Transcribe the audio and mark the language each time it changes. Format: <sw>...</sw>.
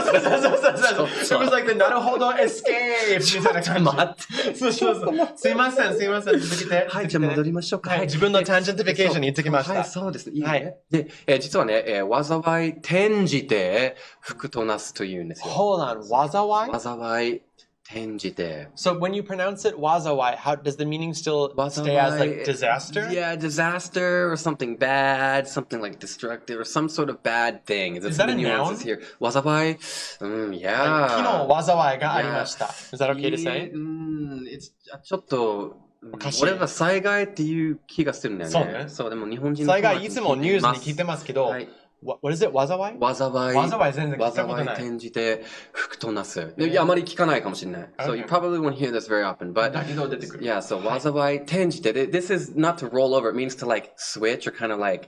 <en>It was like the なるほど escape</en> <ja>みたいな感じ。待って。そう。すいません。続けて。はい、じゃあ戻りましょうか。自分のタンジェンティフィケーションに行ってきました。はい、そうですね。いいね。で、実はね、災い転じて福となすというんですよ。</ja> <en>Hold on,</en> <ja>災い転じて。</ja> <en>So when you pronounce it 災い, how does the meaning still stay as disaster? Yeah, disaster or something bad, something like destructive or some sort of bad thing. Is that a noun? Here. 災い, yeah.</en> <ja>昨日災いがありました。</ja> <en>Is that okay to say?</en> <ja>It's ちょっと俺は災害っていう気がするんだよね。そうね。そう、でも日本人の災害いつもニュースに聞いてますけど、</ja> <en>What is it?</en> <ja>災い全然聞いたことない。災い転じて福となす。いや、あまり聞かないかもしれない。</ja> <en>So you probably won't hear this very often, but</en> <ja>だけど出てくる。</ja> <en>Yeah, so 災い転じて。This is not to roll over. It means to switch or kind of</en>